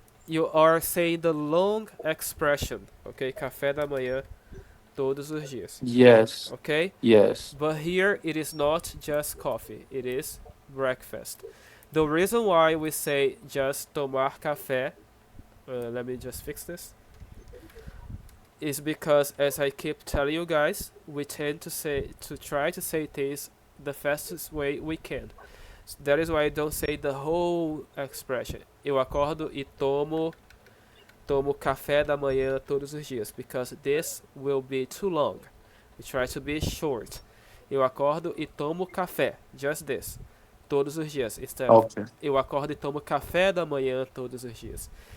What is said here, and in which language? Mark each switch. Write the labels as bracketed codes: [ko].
[en] You are saying the long expression, okay? [pt] Café da manhã todos os dias, [en] yes? okay? Yes. But here it is not just coffee, it is breakfast. The reason why we say just [pt] tomar café, [en] let me just fix this, is because as I keep telling you guys, we tend to try to say things the fastest way we can. So that is why I don't say the whole expression. [pt] Eu acordo e tomo café da manhã todos os dias, [en] because this will be too long. We try to be short. [pt] Eu acordo e tomo café, [en] just this, [pt] todos os dias, [en] instead of Okay. [pt] eu acordo e tomo café da manhã todos os dias.